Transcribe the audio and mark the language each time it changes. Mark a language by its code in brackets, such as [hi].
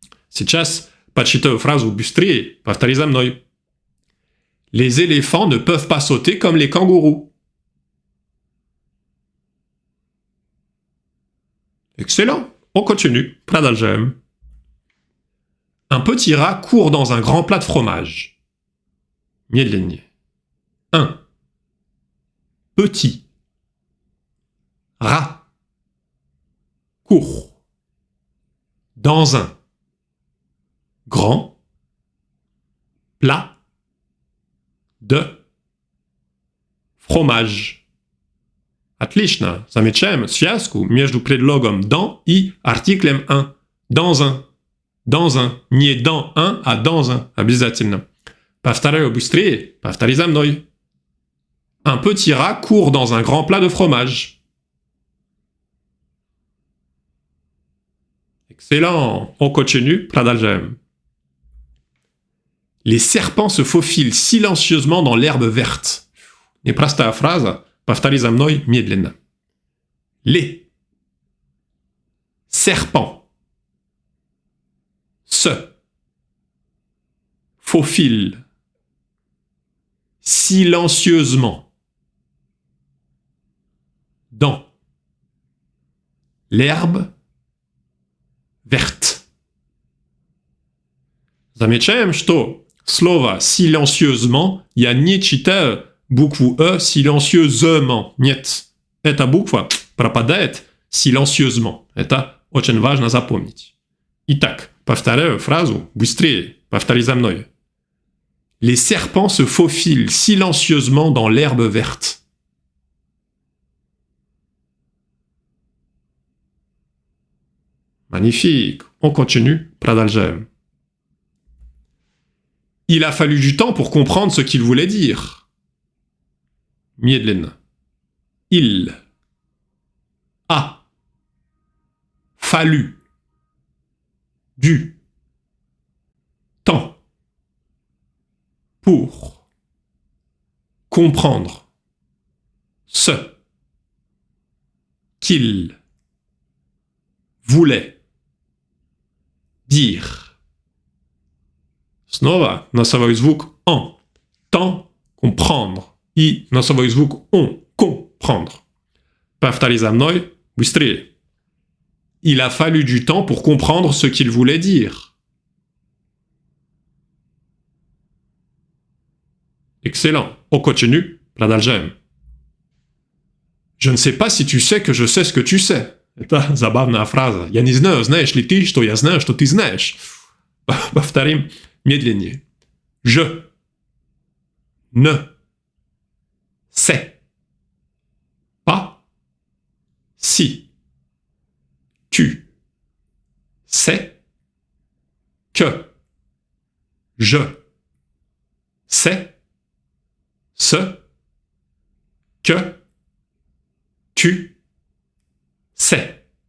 [ru] Сейчас почитаю фразу быстрее, повтори за мной. [fr] Les éléphants ne peuvent pas sauter comme les kangourous. Excellent, on continue, [ru] продолжаем. [fr] Un petit rat court dans un grand plat de fromage. [ru] Медленнее. [fr] Un petit rat court dans un grand plat de fromage. [ru] Отлично. Замечаем связку между предлогом «dans» и артиклем «un». [fr] Dans un. Dans un. [ru] Не [fr] dans un, [ru] а [fr] dans un. [ru] Обязательно. Повторяю быстрее. Повтори за мной. [fr] Un petit rat court dans un grand plat de fromage. Excellent. On continue. [ru] Продолжаем. [fr] Les serpents se faufilent silencieusement dans l'herbe verte. [ru] Непростая фраза. Повтори за мной медленно. [fr] Les serpents se faufilent silencieusement dans l'herbe verte. [ru] Замечаем, что слово «silencieusement» я не читаю букву «э» silencieusement. Нет, эта буква пропадает silencieusement. Это очень важно запомнить. Итак, повторяю фразу быстрее. Повтори за мной. [fr] Les serpents se faufilent silencieusement dans l'herbe verte. Magnifique. On continue. [ru] Продолжаем. [fr] Il a fallu du temps pour comprendre ce qu'il voulait dire. [ru] Медленно. [fr] Il a fallu du temps pour comprendre ce qu'il voulait dire. [ru] Снова носовой звук «en». [fr] Temps, comprendre. [ru] И носовой звук «on». [fr] Comprendre. [ru] Повтори за мной быстрее. [fr] Il a fallu du temps pour comprendre ce qu'il voulait dire. Excellent. On continue. [ru] Продолжаем. [fr] Je ne sais pas si tu sais que je sais ce que tu sais. [ru] Это забавная фраза. Я не знаю, знаешь ли ты, что я знаю, что ты знаешь. Повторим медленнее. [fr] Je ne sais pas si tu sais que je sais ce que tu sais.